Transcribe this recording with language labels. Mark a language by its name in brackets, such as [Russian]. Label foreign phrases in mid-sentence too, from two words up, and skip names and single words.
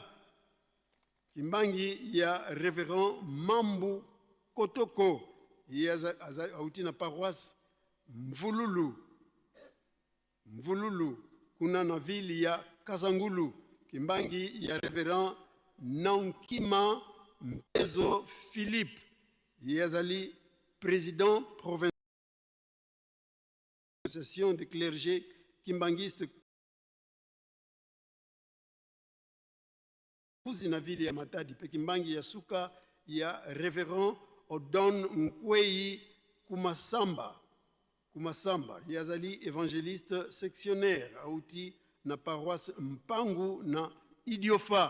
[Kituba (Democratic Republic of Congo)] Kimbangi ya révérend Mambu Kotoko auti na paroisse Mvululu kuna na ville ya Kazangulu. Kimbangi ya révérend Nankima Mpezo Philippe Yazali [French] président provincial de l'association des clergés kimbangistes [Kituba (Democratic Republic of Congo)] na ville ya Matadi. Pe Kimbangi ya suka ya révérend Odon Nkwei Kumasamba Yazali [French] évangéliste sectionnaire [Kituba (Democratic Republic of Congo)] auti na paroisse Mpangu na Idiofa.